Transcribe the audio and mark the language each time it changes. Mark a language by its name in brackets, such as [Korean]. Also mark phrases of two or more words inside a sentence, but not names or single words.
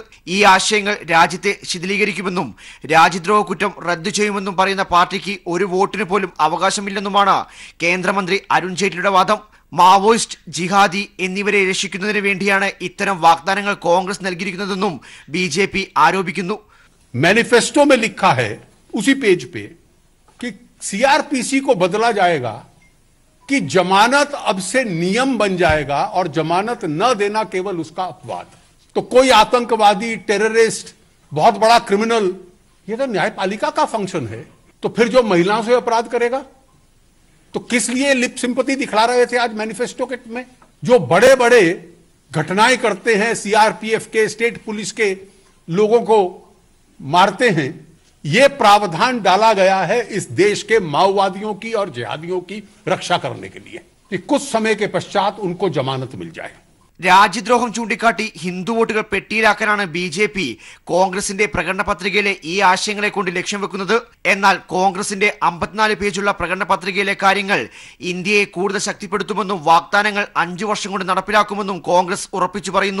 [Malayalam] ഈ ആശയങ്ങൾ രാജ്യത്തെ ശിഥിലീകരിക്കുമെന്നും രാജ്യദ്രോഹ കുറ്റം റദ്ദു ചെയ്യുമെന്നും പറയുന്ന പാർട്ടിക്ക് ഒരു വോട്ടിന് പോലും അവകാശമില്ലെന്നുമാണ് കേന്ദ്രമന്ത്രി അരുൺ ജെയ്റ്റ്ലിയുടെ വാദം. മാവോയിസ്റ്റ്, ജിഹാദി എന്നിവരെ രക്ഷിക്കുന്നതിന് വേണ്ടിയാണ് ഇത്തരം വാഗ്ദാനങ്ങൾ കോൺഗ്രസ് നൽകിയിരിക്കുന്നതെന്നും ബിജെപി ആരോപിക്കുന്നു. [Hindi] मैनिफेस्टो में लिखा है उसी पेज पे कि सीआरपीसी को बदला जाएगा कि जमानत अब से नियम बन जाएगा और जमानत न देना केवल उसका अपवाद. तो कोई आतंकवादी, टेररिस्ट, बहुत बड़ा क्रिमिनल, ये तो न्यायपालिका का फंक्शन है. तो फिर जो महिलाओं से अपराध करेगा तो किस लिए [English] lip sympathy [Hindi] दिखला रहे थे आज मैनिफेस्टो के में? जो बड़े बड़े घटनाएं करते हैं, सीआरपीएफ के, स्टेट पुलिस के लोगों को मारते हैं, यह प्रावधान डाला गया है इस देश के माओवादियों की और जिहादियों की रक्षा करने के लिए कि कुछ समय के पश्चात उनको जमानत मिल जाए. [Malayalam] രാജ്യദ്രോഹം ചൂണ്ടിക്കാട്ടി ഹിന്ദു വോട്ടുകൾ പെട്ടിയിലാക്കാനാണ് ബിജെപി കോൺഗ്രസിന്റെ പ്രകടന പത്രികയിലെ ഈ ആശയങ്ങളെ കൊണ്ട് ലക്ഷ്യം വെക്കുന്നത്. എന്നാൽ കോൺഗ്രസിന്റെ 54 പേജുള്ള പ്രകടന പത്രികയിലെ കാര്യങ്ങൾ ഇന്ത്യയെ കൂടുതൽ ശക്തിപ്പെടുത്തുമെന്നും വാഗ്ദാനങ്ങൾ 5 വർഷം കൊണ്ട് നടപ്പിലാക്കുമെന്നും കോൺഗ്രസ് ഉറപ്പിച്ചു പറയുന്നു.